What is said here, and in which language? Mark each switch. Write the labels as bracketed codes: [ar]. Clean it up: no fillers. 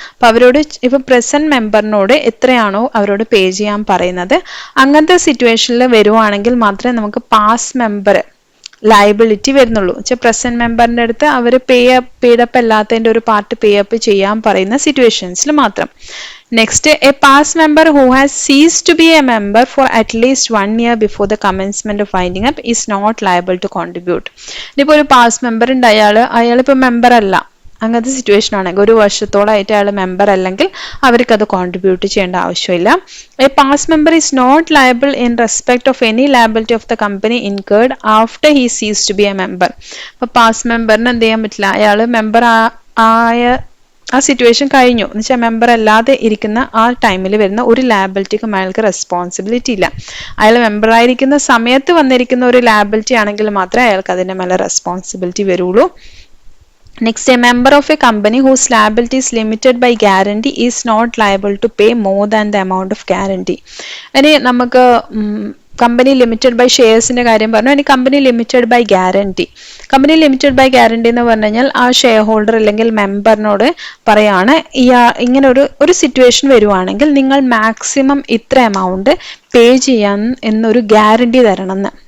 [ml] അപ്പൊ അവരോട് ഇപ്പൊ പ്രസന്റ് മെമ്പറിനോട് എത്രയാണോ അവരോട് പേ ചെയ്യാൻ പറയുന്നത് അങ്ങനത്തെ സിറ്റുവേഷനിൽ വരുവാണെങ്കിൽ മാത്രമേ നമുക്ക് പാസ്റ്റ് മെമ്പർ ലയബിലിറ്റി വരുന്നുള്ളൂ. പ്രസന്റ് മെമ്പറിന്റെ അടുത്ത് അവർ പേഡപ്പ് അല്ലാത്തതിന്റെ ഒരു പാർട്ട് പേ അപ്പ് ചെയ്യാൻ പറയുന്ന സിറ്റുവേഷൻസിൽ മാത്രം. [en] Next, a past member who has ceased to be a member for at least 1 year before the commencement of winding up is not liable to contribute. [ml] ഇപ്പോൾ ഒരു past member ഉണ്ട്, അയാളിപ്പോൾ member അല്ല, അങ്ങനത്തെ situation ആണെങ്കിൽ ഒരു വർഷത്തോളമായിട്ട് അയാൾ മെമ്പർ അല്ലെങ്കിൽ അവർക്ക് അത് കോൺട്രിബ്യൂട്ട് ചെയ്യേണ്ട ആവശ്യമില്ല. [en] A past member is not liable in respect of any liability of the company incurred after he ceases to be a member. [ml] അപ്പോൾ പാസ്റ്റ് മെമ്പറിന് എന്ത് ചെയ്യാൻ പറ്റില്ല, അയാൾ മെമ്പർ ആയ ആ സിറ്റുവേഷൻ കഴിഞ്ഞു എന്ന് വെച്ചാൽ മെമ്പർ അല്ലാതെ ഇരിക്കുന്ന ആ ടൈമിൽ വരുന്ന ഒരു ലാബിലിറ്റിക്കും അയാൾക്ക് റെസ്പോൺസിബിലിറ്റി ഇല്ല. അയാൾ മെമ്പർ ആയിരിക്കുന്ന സമയത്ത് വന്നിരിക്കുന്ന ഒരു ലാബിലിറ്റി ആണെങ്കിൽ മാത്രമേ അയാൾക്ക് അതിന്റെ മേലെ റെസ്പോൺസിബിലിറ്റി വരുള്ളൂ. [en] Next, a member of a company whose liability is limited by guarantee is not liable to pay more than the amount of guarantee. [ml] ഇനി നമുക്ക് കമ്പനി ലിമിറ്റഡ് ബൈ ഷെയർസിന്റെ കാര്യം പറഞ്ഞു. ഇനി company limited by guarantee. Company limited by guarantee എന്ന് പറഞ്ഞു കഴിഞ്ഞാൽ ആ share holder അല്ലെങ്കിൽ മെമ്പറിനോട് പറയാണ് ഇങ്ങനെ ഒരു സിറ്റുവേഷൻ വരുവാണെങ്കിൽ നിങ്ങൾ മാക്സിമം ഇത്ര എമൗണ്ട് പേ ചെയ്യാൻ എന്നൊരു ഗ്യാരണ്ടി തരണം എന്ന്.